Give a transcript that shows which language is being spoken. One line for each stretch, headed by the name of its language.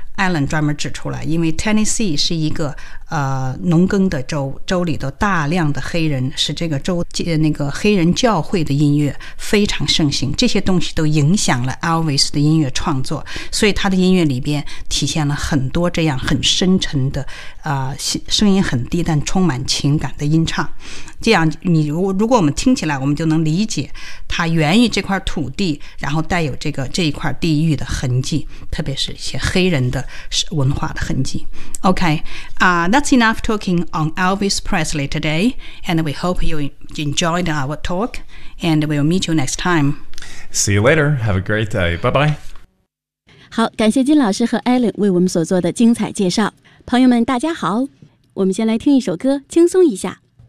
Chinese: Alan 专门指出来，因为 Tennessee 是一个农耕的州，州里头大量的黑人，使这个州那个黑人教会的音乐非常盛行，这些东西都影响了 Elvis 的音乐创作，所以他的音乐里边体现了很多这样很深沉的声音很低但充满情感的音唱。这样你如果我们听起来，我们就能理解他源于这块土地，然后带有这一块地域的痕迹，特别是一些黑人的文化的痕迹。
English: OK, that's enough talking on Elvis Presley today, and we hope you enjoyed our talk, and we'll meet you next time. See you later. Have a great day. Bye-bye.
Chinese: 好，感谢金老师和 Alan 为我们所做的精彩介绍。朋友们，大家好，我们先来听一首歌，轻松一下。